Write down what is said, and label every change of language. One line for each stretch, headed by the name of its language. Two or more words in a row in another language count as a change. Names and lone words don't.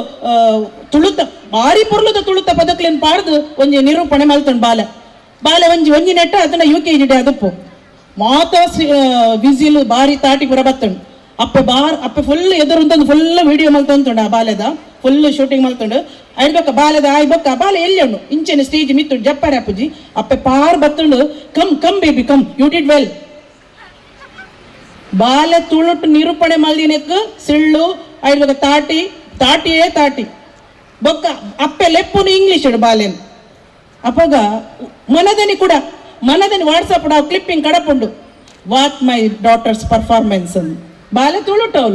Tulu: ಬಾರಿ ಪೊರ್ಲುದ ತುಳುತ ಪದಕ್ಲೇನು ಪಾಡ್ದು ಒಂಜಿ ನಿರೂಪಣೆ ಮಲ್ತೊಂಡು ಬಾಲೆ ಒಂಜಿ ನೆಟ್ಟ ಅದನ್ನ UKG ಅದಪ್ಪು ಮಾತ ವಿಸಿಲ್ ಬಾರಿ ತಾಟಿ ಪುರ ಬತ್ತುಂಡು ಅಪ್ಪೆ ಫುಲ್ ಎದುರು
English: full video
Tulu: ಮಲ್ತೊಂದುಂಡು ಆ ಬಾಲೆದ
English: full shooting
Tulu: ಮಲ್ತೊಂಡು ಐಡ್ಬೇಕ ಬಾಲೆದ ಆಯ್ಬಕ್ಕ ಬಾಲೆ ಎಲ್ಲಿ ಉಂಡು ಇಂಚೆನ ಸ್ಟೇಜ್ ಮಿತ್ತುಂಡು ಜಪ್ಪಾರೆ ಅಪ್ಪುಜಿ ಅಪ್ಪೆ ಪಾರ್ ಬತ್ತುಂಡು
English: come baby come you did well
Tulu: ಬಾಲೆ ತುಳುಟು ನಿರೂಪಣೆ ಮಲ್ದಿನಕ್ಕೆ ಸಿಳ್ಳು ಐಡ್ಬೇಕ ತಾಟಿ ಬೊಕ್ಕ ಅಪ್ಪೆ ಲೆಪ್ಪುನು ಇಂಗ್ಲಿಷ್ ಇಡು ಬಾಲೆನ್ ಅಪ್ಪಗ ಮನದನಿ ವಾಟ್ಸಪ್ ಕ್ಲಿಪ್ಪಿಂಗ್ ಕಡಪುಂಡು
English: what my daughter's performance
Tulu: ಅಂದು ಬಾಲೆ ತುಳುಟು ಅವಳು